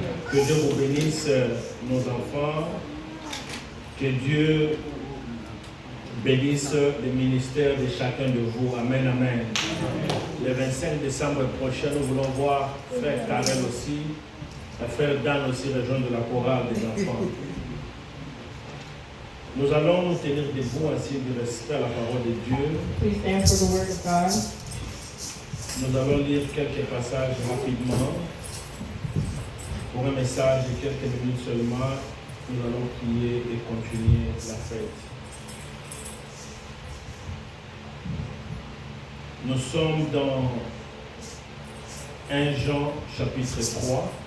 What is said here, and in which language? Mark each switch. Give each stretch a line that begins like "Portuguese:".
French: Que Dieu vous bénisse, nos enfants. Que Dieu bénisse le ministère de chacun de vous. Amen, amen. Le 25 décembre prochain, nous voulons voir Frère Karel aussi, Frère Dan aussi rejoindre la chorale des enfants. Nous allons nous tenir debout ainsi de respect à la parole de Dieu.
English: Please stand for the word of God.
French: Nous allons lire quelques passages rapidement. Pour un message de quelques minutes seulement, nous allons prier et continuer la fête. Nous sommes dans 1 Jean chapitre 3.